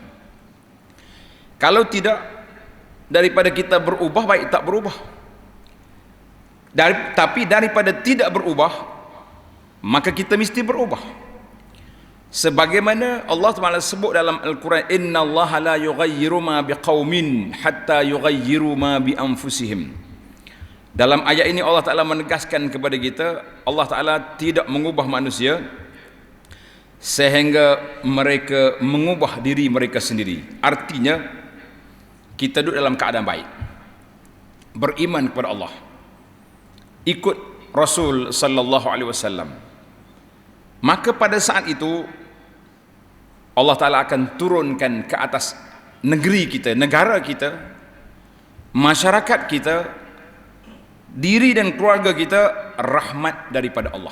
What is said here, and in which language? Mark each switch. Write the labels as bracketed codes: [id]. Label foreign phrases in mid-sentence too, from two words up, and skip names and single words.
[ms] Kalau tidak, daripada kita berubah baik tak berubah. Tapi daripada tidak berubah, maka kita mesti berubah. Sebagaimana Allah Taala sebut dalam Al-Quran, [ar] إن الله لا يغير ما بقوم حتى يغيروا ما بأنفسهم. [ms] Dalam ayat ini Allah Taala menegaskan kepada kita, Allah Taala tidak mengubah manusia sehingga mereka mengubah diri mereka sendiri. Artinya kita duduk dalam keadaan baik, beriman kepada Allah, ikut Rasul [ar] صلى الله عليه وسلم, [ms] maka pada saat itu Allah Ta'ala akan turunkan ke atas negeri kita, negara kita, masyarakat kita, diri dan keluarga kita, rahmat daripada Allah.